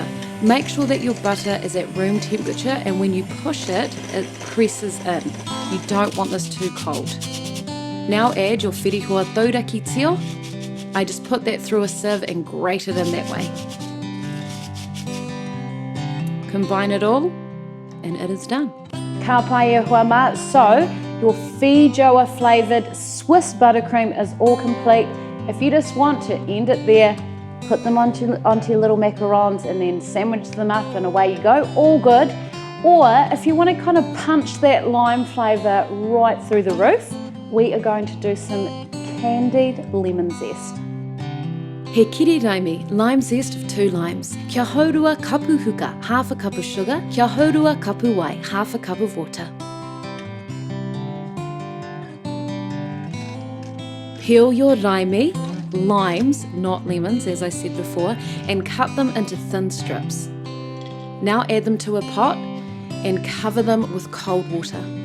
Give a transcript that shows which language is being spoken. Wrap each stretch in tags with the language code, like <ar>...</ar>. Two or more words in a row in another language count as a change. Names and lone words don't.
<en>Make sure that your butter is at room temperature, and when you push it, it presses in. You don't want this too cold. Now add your</en> <mi>whirihua tauraki tio.</mi> <en>I just put that through a sieve and grate it in that way. Combine it all, and it is done.</en> <mi>Ka pai e hua ma.</mi> <en>So, your whijawa flavoured Swiss buttercream is all complete. If you just want to end it there, put them onto your little macarons and then sandwich them up and away you go, all good. Or if you want to kind of punch that lime flavour right through the roof, we are going to do some candied lemon zest.</en> <mi>He Kiri Raimi,</mi> <en>lime zest of 2 limes.</en> <mi>Kia haurua kapu huka,</mi> <en>half a cup of sugar.</en> <mi>Kia haurua kapu wai,</mi> <en>half a cup of water. Peel your raimi, limes, not lemons as I said before, and cut them into thin strips. Now add them to a pot and cover them with cold water.</en>